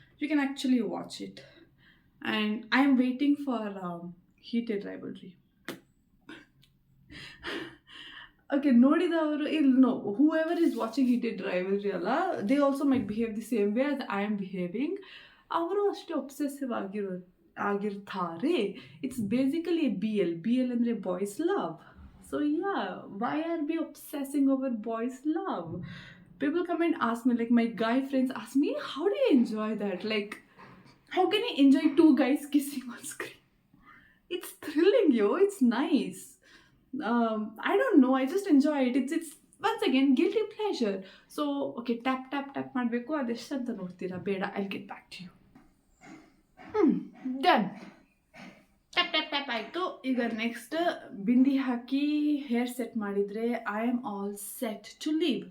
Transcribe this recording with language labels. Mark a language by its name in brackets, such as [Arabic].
[English] You can actually watch it. And I am waiting for heated rivalry. Okay, [Kannada] ನೋಡಿದವರು no, [English] whoever is watching heated rivalry ಅಲ್ಲ, they also might behave the same way as I am behaving. [Kannada] ಅವರು ಅಷ್ಟೇ obsessive ಆಗಿರ್ತಾರೆ. [English] it's basically BL [Kannada] ಅಂದರೆ [English] Boys love. So yeah, why are we obsessing over boys' love? People come and ask me, like my guy friends ask me, how do you enjoy that? Like, how can you enjoy two guys kissing on screen? It's thrilling, yo. It's nice. I don't know. I just enjoy it. It's once again guilty pleasure. So okay, [Kannada] tap ಮಾಡಬೇಕು. ಅದೆಷ್ಟು ಅಂತ ನೋಡ್ತೀರಾ? ಬೇಡ, [English] I'll get back to you. [Kannada] Done. Tap ಆಯಿತು. [English] ಈಗ ನೆಕ್ಸ್ಟ್ ಬಿಂದಿ [Kannada] ಹಾಕಿ [English] Hair set ಮಾಡಿದರೆ I am all set to leave.